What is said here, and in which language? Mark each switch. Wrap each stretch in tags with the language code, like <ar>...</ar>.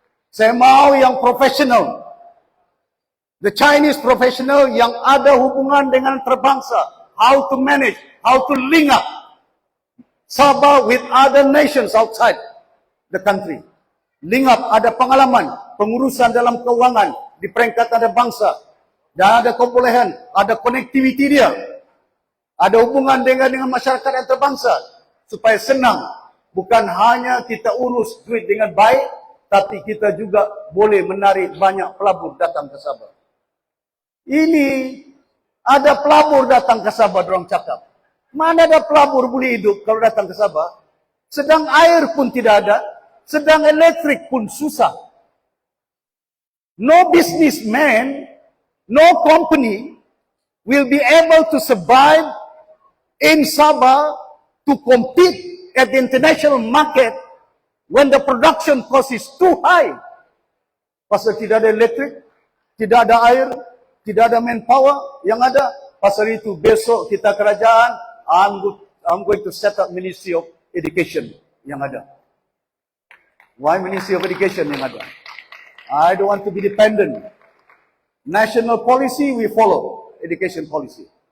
<ms>Saya mau yang profesional.</ms> <en>The Chinese professional</en> <ms>yang ada hubungan dengan terbangsa.</ms> <en>How to manage, how to link up Sabah with other nations outside the country. Link up,</en> <ms>ada pengalaman, pengurusan dalam keuangan di peringkat antarabangsa. Dan ada kebolehan, ada connectivity dia. Ada hubungan dengan masyarakat antarabangsa. Supaya senang. Bukan hanya kita urus duit dengan baik, tapi kita juga boleh menarik banyak pelabur datang ke Sabah. Ini ada pelabur datang ke Sabah, dorang cakap. Mana ada pelabur boleh hidup kalau datang ke Sabah? Sedang air pun tidak ada, sedang elektrik pun susah.</ms> <en>No businessman, no company will be able to survive in Sabah to compete at the international market when the production cost is too high.</en> <ms>Pasal tidak ada elektrik, tidak ada air, tidak ada manpower, yang ada pasal itu besok kita kerajaan,</ms> <en>I'm going to set up Ministry of Education</en> <ms>yang ada.</ms> <en>Why Ministry of Education</en> <ms>yang ada?</ms> <en>I don't want to be dependent. National policy we follow, education policy.</en>